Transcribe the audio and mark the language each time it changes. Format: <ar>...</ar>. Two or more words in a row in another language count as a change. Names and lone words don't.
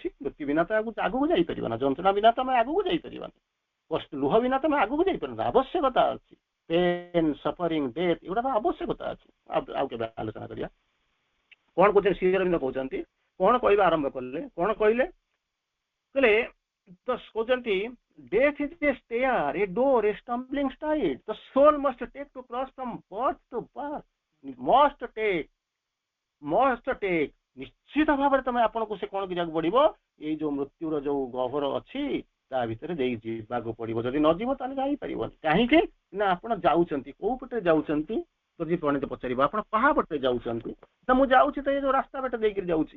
<or>ମୃତ୍ୟୁ ବିନା ତ ଆଗକୁ ଯାଇପାରିବା ନା, ଯନ୍ତ୍ରଣା ବିନା ତ ଆମେ ଆଗକୁ ଯାଇପାରିବାନି, କଷ୍ଟ ଲୁହ ବିନା ତମେ ଆଗକୁ ଯାଇପାରିବ। ଆବଶ୍ୟକତା ଅଛି,</or> <en>pain, suffering, death,</en> <or>ଏଗୁଡା ତ ଆବଶ୍ୟକତା ଅଛି। ଆଉ କେବେ ଆଲୋଚନା କରିବା। କଣ କହୁଛନ୍ତି ଶ୍ରୀ ଅରବିନ୍ଦ? କହୁଛନ୍ତି କଣ କହିବା ଆରମ୍ଭ କଲେ, କଣ କହିଲେ? କହିଲେ ତ କହୁଛନ୍ତି</or> <en>death is a stair, a door, a stumbling stone. The soul must take to cross from birth to birth. must take</en> <or>ନିଶ୍ଚିତ ଭାବରେ ତମେ ଆପଣଙ୍କୁ ସେ କଣ କରିବାକୁ ପଡିବ, ଏଇ ଯୋଉ ମୃତ୍ୟୁର ଯୋଉ ଗହ୍ୱର ଅଛି ତା ଭିତରେ ଦେଇ ଯିବାକୁ ପଡିବ। ଯଦି ନ ଯିବ ତାହେଲେ ଯାଇପାରିବନି। କାହିଁକି ନା ଆପଣ ଯାଉଛନ୍ତି, କୋଉ ପଟେ ଯାଉଛନ୍ତି? ଯଦି ପଣ୍ଡିତ ପଚାରିବ ଆପଣ କାହା ପଟେ ଯାଉଛନ୍ତି, ନା ମୁଁ ଯାଉଛି ତ ଏଇ ଯୋଉ ରାସ୍ତା ବାଟେ ଦେଇକି ଯାଉଛି।</or>